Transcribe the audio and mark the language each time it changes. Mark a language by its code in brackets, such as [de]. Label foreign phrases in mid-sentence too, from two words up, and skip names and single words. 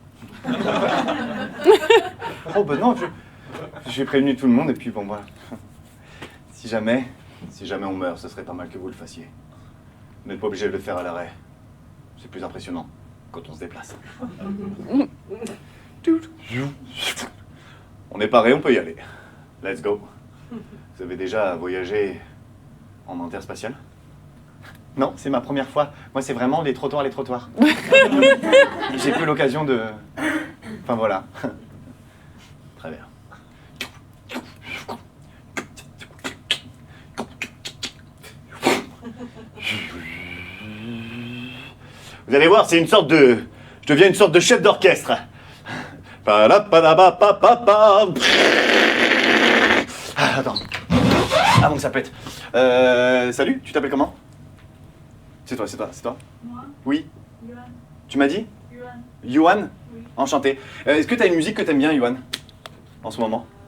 [fr] Oh ben non, j'ai prévenu tout le monde et puis bon voilà. Si jamais on meurt, ce serait pas mal que vous le fassiez. Vous n'êtes pas obligé de le faire à l'arrêt. C'est plus impressionnant quand on se déplace. On est paré, on peut y aller. [en] Let's go. [fr] Vous avez déjà voyagé en interspatial? Non, c'est ma première fois. Moi, c'est vraiment les trottoirs. J'ai plus l'occasion de... Enfin, voilà. Très bien. Vous allez voir, c'est une sorte de... Je deviens une sorte de chef d'orchestre. Pa-la-pa-la-ba-pa-pa-pa. Ah, attends. Avant que ça pète. Salut, tu t'appelles comment? C'est toi. Moi, Oui. Yuan. Tu m'as dit? Yuan. Yuan? Oui. Enchanté. Est-ce que tu as une musique que t'aimes bien, Yuan? En ce moment?